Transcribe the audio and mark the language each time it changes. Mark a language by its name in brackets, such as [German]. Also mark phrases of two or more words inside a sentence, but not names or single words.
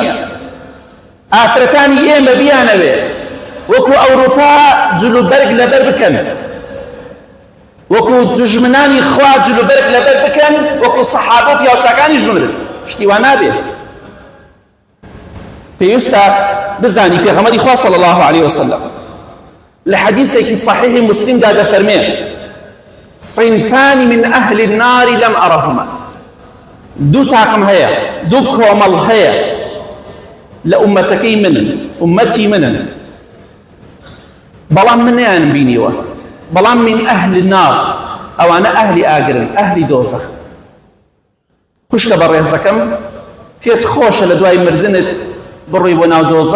[Central Kurdish] ئافرەتانی ئێمە بیانەوێ وەکو ئەوروپا جلوبەرگ لەبەر بکەن، وەکو دژمنانی خوا جلوبەرگ لەبەر بکەن، وەکو سەحابە و پیاوچاکانیش بمرن. شتی وا نابێ. پێویستە بزانی پێغەمبەری خوا [Arabic] صلی الله عليه وسلم [Central Kurdish] لە حەدیثێکی صحیحی مسلمدا دەفەرمێ [Arabic] صنفان من أهل النار لم أرهما. [Central Kurdish] دوو تاقم هەیە، دوو کۆمەڵ هەیە لە ئومەتەکەی منن، ئومەتی منن، بەڵام منیان بینیوە، بەڵام من [Arabic] ئەهل النار، [Central Kurdish] ئەوانە ئەهلی ئاگرن، ئەهلی دۆزەخ. خوشکە بەڕێزەکەم، پێت خۆشە لە دوای مردنت بڕۆی بۆ ناو دۆزەخ؟